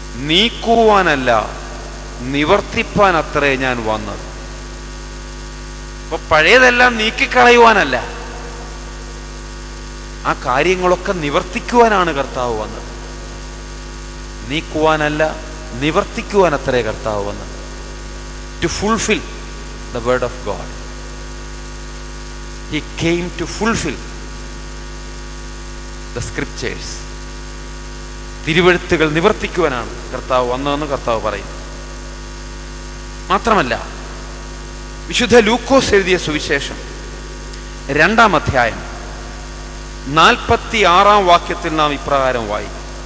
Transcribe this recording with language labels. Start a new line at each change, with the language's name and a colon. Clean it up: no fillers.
Malayalam: നീക്കുവാനല്ല, നിവർത്തിപ്പാൻ അത്രേ ഞാൻ വന്നത്. അപ്പൊ പഴയതെല്ലാം നീക്കിക്കളയുവാനല്ല, ആ കാര്യങ്ങളൊക്കെ നിവർത്തിക്കുവാനാണ് കർത്താവ് വന്നത്. നീക്കുവാനല്ല, നിവർത്തിക്കുവാൻ അത്രേ കർത്താവ് വന്നത്.
English: To fulfil the word of God. He came to fulfill the scriptures.
Malayalam: തിരുവെഴുത്തുകൾ നിവർത്തിക്കുവാനാണ് കർത്താവ് വന്നതെന്ന് കർത്താവ് പറയുന്നു. മാത്രമല്ല, വിശുദ്ധ ലൂക്കോസ് എഴുതിയ സുവിശേഷം 2-ാം അധ്യായം 46-ാം വാക്യത്തിൽ നാം ഇപ്രകാരം വായിക്കും.